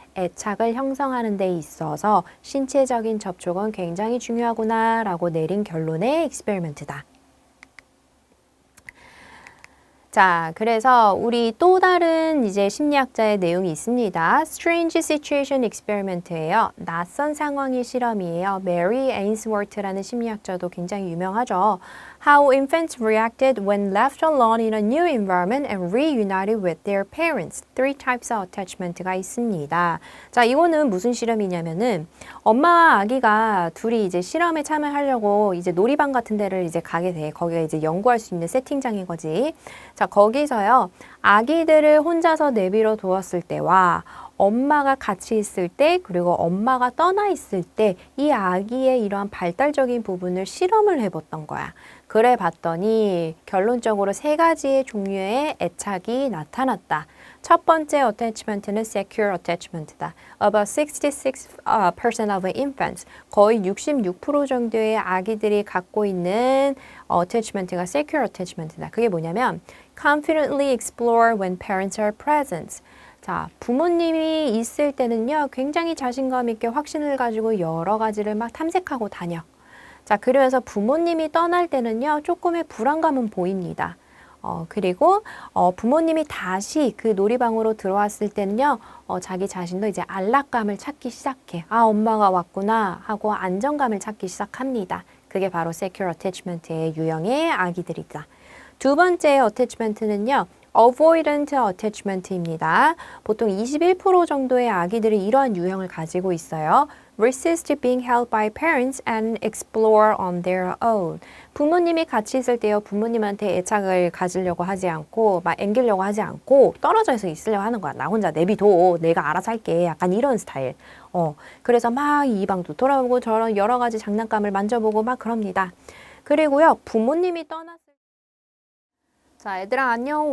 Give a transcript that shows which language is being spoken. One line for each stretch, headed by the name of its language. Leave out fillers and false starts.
Korean: 애착을 형성하는 데 있어서 신체적인 접촉은 굉장히 중요하구나 라고 내린 결론의 익스페리먼트다. 자, 그래서 우리 또 다른 이제 심리학자의 내용이 있습니다. Strange Situation Experiment예요. 낯선 상황의 실험이에요. 메리 에인스워트라는 심리학자도 굉장히 유명하죠.
English: How infants reacted when left alone in a new environment and reunited with their parents. Three types of attachment가
Korean: 있습니다. 자, 이거는 무슨 실험이냐면은 엄마와 아기가 둘이 이제 실험에 참여하려고 이제 놀이방 같은 데를 이제 가게 돼. 거기가 이제 연구할 수 있는 세팅장인 거지. 자, 거기서요, 아기들을 혼자서 내버려 두었을 때와 엄마가 같이 있을 때, 그리고 엄마가 떠나 있을 때 이 아기의 이러한 발달적인 부분을 실험을 해봤던 거야. 그래 봤더니 결론적으로 세 가지의 종류의 애착이 나타났다. 첫 번째 attachment는 secure attachment다.
English: About 66% of infants,
Korean: 거의 66% 정도의 아기들이 갖고 있는 attachment가 secure attachment다. 그게 뭐냐면
English: confidently explore when parents are present.
Korean: 자, 부모님이 있을 때는요, 굉장히 자신감 있게 확신을 가지고 여러 가지를 막 탐색하고 다녀. 자, 그러면서 부모님이 떠날 때는요, 조금의 불안감은 보입니다. 그리고 부모님이 다시 그 놀이방으로 들어왔을 때는요, 자기 자신도 이제 안락감을 찾기 시작해. 아, 엄마가 왔구나 하고 안정감을 찾기 시작합니다. 그게 바로 secure attachment의 유형의 아기들이다. 두 번째 attachment는요, avoidant attachment입니다. 보통 21% 정도의 아기들이 이러한 유형을 가지고 있어요.
English: resist being held by parents and explore on their own.
Korean: 부모님이 같이 있을 때요, 부모님한테 애착을 가지려고 하지 않고, 막 앵기려고 하지 않고, 떨어져서 있으려고 하는 거야. 나 혼자 내비둬. 내가 알아서 할게. 약간 이런 스타일. 그래서 막 이 방도 돌아보고 저런 여러 가지 장난감을 만져보고 막 그럽니다. 그리고요, 부모님이 떠났을 자, 얘들아 안녕.